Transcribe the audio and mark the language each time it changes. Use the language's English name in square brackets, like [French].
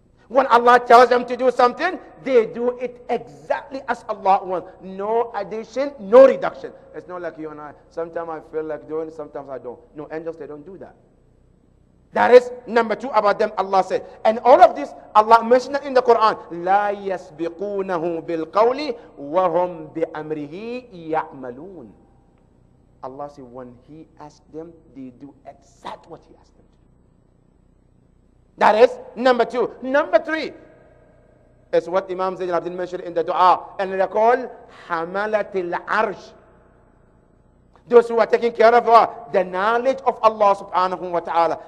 [English] When Allah tells them to do something, they do it exactly as Allah wants. No addition, no reduction. It's not like you and I. Sometimes I feel like doing it, sometimes I don't. No, angels, they don't do that. That is number two about them, Allah said. And all of this, Allah mentioned it in the Quran. [Arabic] لا يسبقونه بالقول وهم بأمره يعملون. [English] Allah said when He asked them, they do exactly what He asked them to do. That is number two. Number three is what Imam Zayn al-Abidin mentioned in the dua. And they are called Hamalatil Arsh. Those who are taking care of the knowledge of Allah subhanahu wa ta'ala.